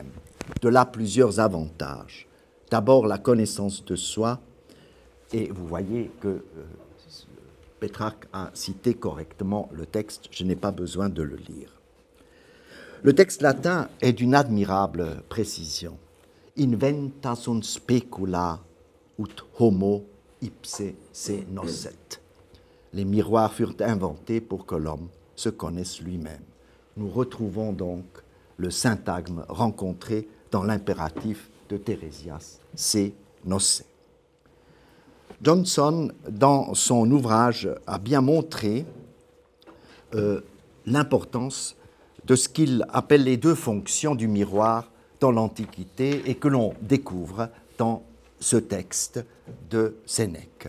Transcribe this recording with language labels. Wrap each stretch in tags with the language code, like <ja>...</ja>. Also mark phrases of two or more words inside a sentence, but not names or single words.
<fr>De là plusieurs avantages. D'abord la connaissance de soi, et vous voyez que Pétrarque a cité correctement le texte, je n'ai pas besoin de le lire. Le texte latin est d'une admirable précision.</fr> <la>Inventa sunt specula ut homo ipse se nocet.</la> <fr>Les miroirs furent inventés pour que l'homme se connaisse lui-même. Nous retrouvons donc le syntagme rencontré dans l'impératif de Thérésias,</fr> <la>se nocet.</la> <fr>Johnson, dans son ouvrage, a bien montré l'importance de ce qu'il appelle les deux fonctions du miroir dans l'Antiquité et que l'on découvre dans ce texte de Sénèque.</fr>